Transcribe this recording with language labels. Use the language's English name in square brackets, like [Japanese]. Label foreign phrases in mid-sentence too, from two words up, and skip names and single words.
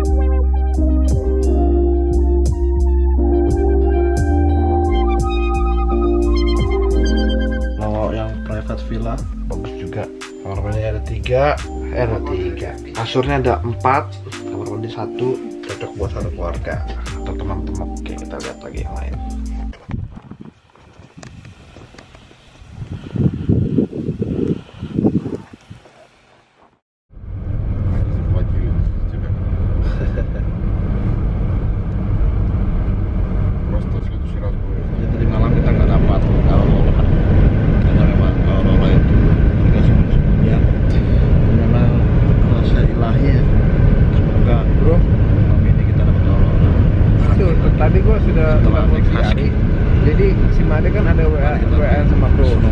[Indonesian] Kalau yang [English] private villa [Indonesian] bagus juga. Kamar mandi ada 3, kasurnya ada 4, kamar mandi 1, cocok buat satu keluarga atau teman-teman. Oke, kita lihat lagi yang lain. [Russian] Просто в следующий раз будет. [Indonesian] Jadi tadi malam kita nggak dapat aurora, karena memang aurora itu dikasih ya. Memang rasa ilahi ya. Semoga bro malam ini kita dapat aurora. Itu tadi gua sudah Setelah naik si husky. Ari. Jadi si Made kan ada WA sama bro.